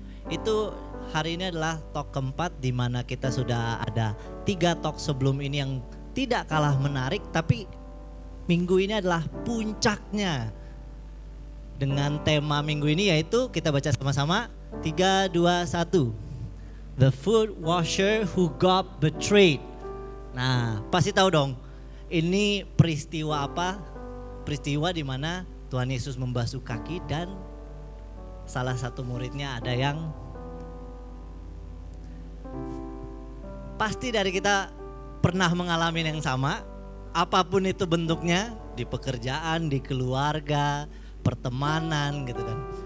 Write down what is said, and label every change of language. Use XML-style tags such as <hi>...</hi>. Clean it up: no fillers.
<id>Itu hari ini adalah talk keempat, di mana kita sudah ada 3 talk sebelum ini yang tidak kalah menarik, tapi minggu ini adalah puncaknya. Dengan tema minggu ini yaitu, kita baca sama-sama, 3, 2, 1.</id> <en>The foot washer who got betrayed.</en> <id>Nah, pasti tahu dong, ini peristiwa apa? Peristiwa di mana Tuhan Yesus membasuh kaki dan salah satu muridnya ada yang pasti dari kita pernah mengalami yang sama, apapun itu bentuknya, di pekerjaan, di keluarga, pertemanan gitu kan.</id>